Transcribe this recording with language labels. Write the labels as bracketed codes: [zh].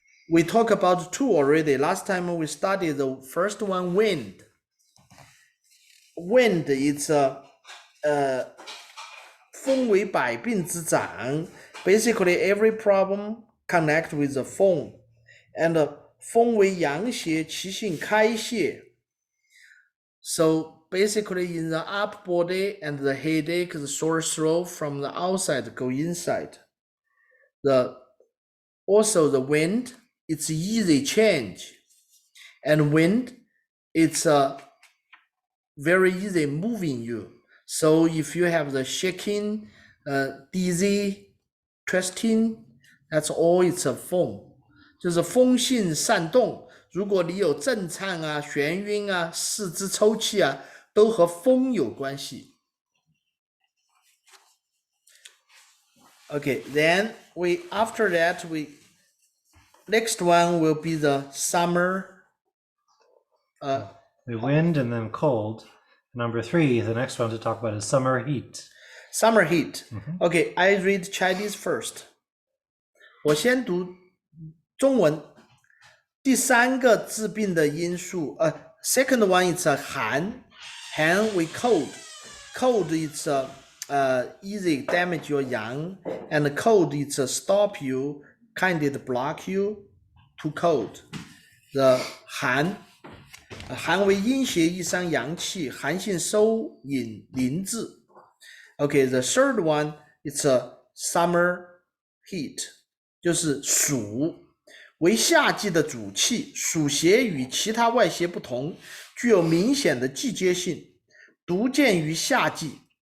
[en] We talked about two already. Last time we studied the first one, wind. Wind is [zh] 风为百病之长. [en] Basically, every problem connect with the 风. [zh] And 风为阳邪，其性开泄. [en] So basically, in the upper body and the headache, the sore throat from the outside go inside. Also the wind, it's easy change, and wind, it's very easy moving you. So if you have the shaking, dizzy, twisting, that's all it's a 风， [zh] 就是风性煽动。如果你有震颤啊、眩晕啊、四肢抽泣啊，都和风有关系。 [en] Okay, then after that next one will be the summer. The wind and then cold. Number 3, the next one to talk about is summer heat. Summer heat. Okay, I read Chinese first. [zh] 我先读中文。第三个致病的因素， [en] second one is 寒 with cold. Cold is easy damage your yang, and cold is stop you, kind of block you to cold. [zh] The 寒为阴邪易伤阳气，寒性收引凝滞。 [en] Okay, the third one is summer heat, [zh] 就是暑。为夏季的主气，暑邪与其他外邪不同，具有明显的季节性，独见于夏季。